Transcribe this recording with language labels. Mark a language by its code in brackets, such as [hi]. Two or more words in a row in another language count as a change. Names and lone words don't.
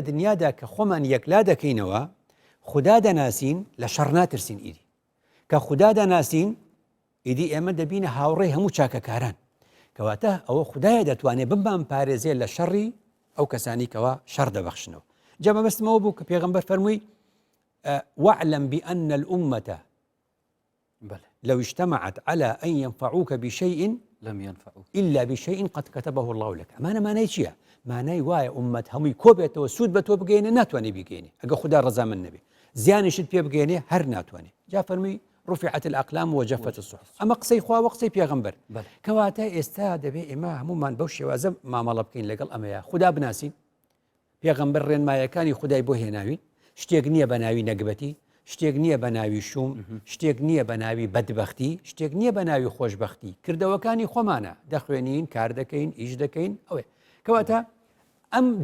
[ckb] دنیادا کە خۆمان یەکلا دەکەینەوە خوددا دەناسین لە شەڕ ناترسین ئیدی کە خوددا دەناسین ئیدی ئێمە دەبینە هاوڕێی هەموو چاکەکاران کەواتە ئەوە خوددایە دەتوانێت بمبان پارێزێ لە شەڕی ئەو کەسانی کەەوە شەڕ دەبەخشنەوە جەمە بەستمەوە بوو کە پێغەمبەر فەرمووی [ar] واعلم بأن الأمة لو اجتمعت على أن ينفعوك بشيء لم ينفعوك إلا بشيء قد كتبه الله لك [ckb] أمانة معناي چییە معناي وایە ئومەت هەمووی کۆ بێتەوە سوود بە تۆ بگەێنێ ناتوانێ بیگەێنێ ئەگە خوددا ڕەزامەند نەبێ زیانیشت پێ بگەێنێ هەر ناتوانێ جا فەرمووی [ar] رفعت الأقلام وجفت الصحف [ckb] ئەمە قسەی خوا و قسەی پێغەمبەر کەواتە ئێستا دەبێ ئێمە هەمومان بەو شێوازە مامەڵە بکەین لەگەڵ ئەمەیە خوددا بناسین پێغەمبەر ڕێنمایەکانی خودای بۆ هێناوین شتێک نییە بە ناوی نەگبەتی شتێک نییە بە ناوی شوم شتێک نییە بە ناوی بەدبەختی شتێک نییە بە ناوی خۆشببختی کردەوەکانی خۆمانە دەخوێنین کار دەکەین ئیش دەکەین ئەوێ کەواتە ئەم